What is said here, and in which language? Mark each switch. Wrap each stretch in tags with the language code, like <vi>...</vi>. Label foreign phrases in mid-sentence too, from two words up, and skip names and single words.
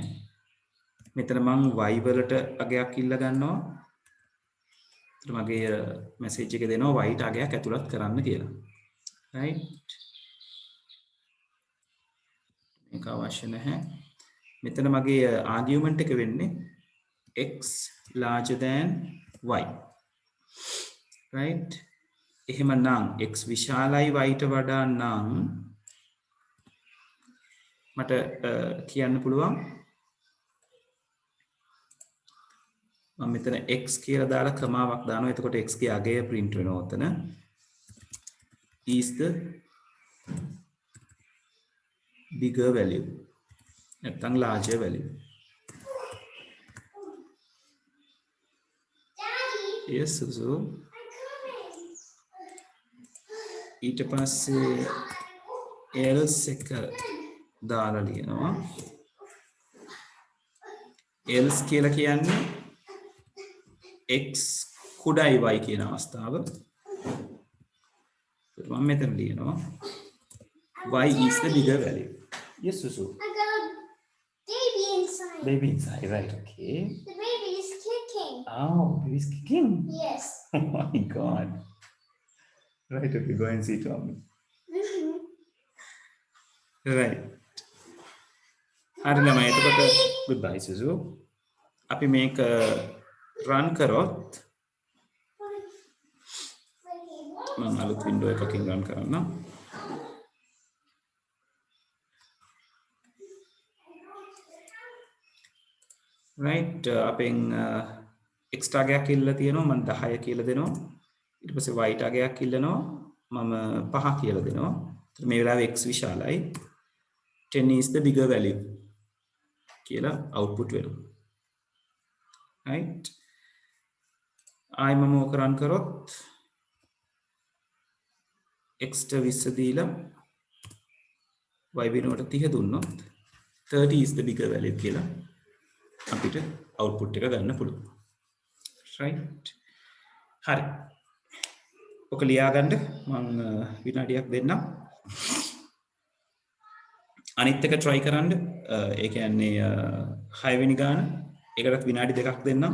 <si>මෙතන මම y වලට අගයක් ඉල්ල ගන්නවා. එතන මගේ මැසේජ් එක දෙනවා y ට අගයක් ඇතුළත් කරන්න කියලා. right මේක අවශ්‍ය නැහැ. මෙතන මගේ ආගියුමන්ට් එක වෙන්නේ</si> <en>x larger than y.</en> <si>right එහෙමනම් x විශාලයි y ට වඩා නම් මට කියන්න පුළුවන් මම මෙතන x කියලා දාලා කමාවක් දානවා. එතකොට x ගේ අගය print වෙනවා උතන.</si> <en>is the bigger value නැත්නම් larger value. yes Suzu.</en> <si>ඊට පස්සේ else එක දාලා ලියනවා. else කියලා කියන්නේ x කුඩයි y කියන අවස්ථාව. මම මෙතන ලියනවා</si> <en>y is the bigger value. yes Susu. I got a baby inside. Baby inside, right? Okay. The baby is kicking. Oh, baby's kicking. Yes. Oh my god. Right, okay, go and see Tommy. right.</en> <si>හරි ළමයි එතකොට goodbye Suzu. අපි මේක run කරොත් මම අලුත් window එකකින් run කරන්නම්. right අපෙන් extra ගයක් ඉල්ලලා තියෙනවා. මම 10 කියලා දෙනවා. ඊට පස්සේ y ට අගයක් ඉල්ලනවා. මම 5 කියලා දෙනවා. ඒතර මේ වෙලාවේ x විශාලයි.</si> <en>10 is the bigger value කියලා output වෙනවා.</en> <si>right ආයි මම ඕක run කරොත් x ට 20 දීලා y වෙනුවට 30 දුන්නොත් 30</si> <en>is the bigger value</en> <si>කියලා අපිට output එක ගන්න පුළුවන්. right හරි ඔක ලියාගන්න මම විනාඩියක් දෙන්නම්. අනිත් එක try කරන්න. ඒ කියන්නේ 6 වෙනි ගාන ඒකටත් විනාඩි දෙකක් දෙන්නම්.</si>